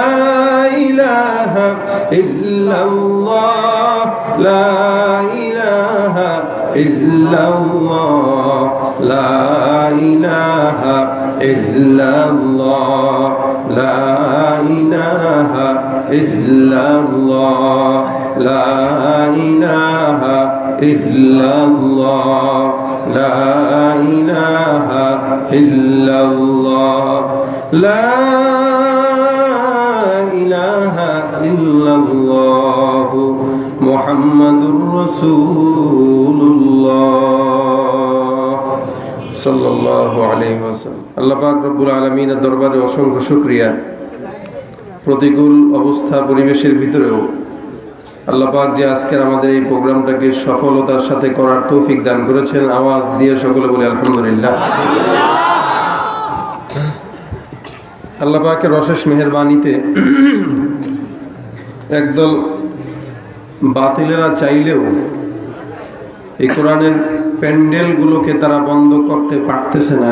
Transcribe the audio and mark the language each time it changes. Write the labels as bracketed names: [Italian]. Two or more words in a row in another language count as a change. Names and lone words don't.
[Arabic] الہ الا اللہ، لا الہ الا اللہ، لا الہ الا اللہ، لا الہ الا اللہ، لا الہ الا اللہ، لا الہ الا اللہ، لا الہ الا اللہ محمد رسول اللہ صلی اللہ علیہ وسلم. [Bangla] আল্লাহ পাক রব্বুল আলামিনের দরবারে অসংখ্য শুকরিয়া। প্রতিকূল অবস্থা পরিবেশের ভিতরেও আল্লাহ পাক যে আজকের আমাদের এই প্রোগ্রামটাকে সফলতার সাথে করার তৌফিক দান করেছেন, আওয়াজ দিয়ে সকলে বলি আলহামদুলিল্লাহ। আল্লাহ পাকের অশেষ মেহেরবানিতে একদল বাতিলেরা চাইলেও এই কোরআনের প্যান্ডেলগুলোকে তারা বন্ধ করতে পারতেছে না।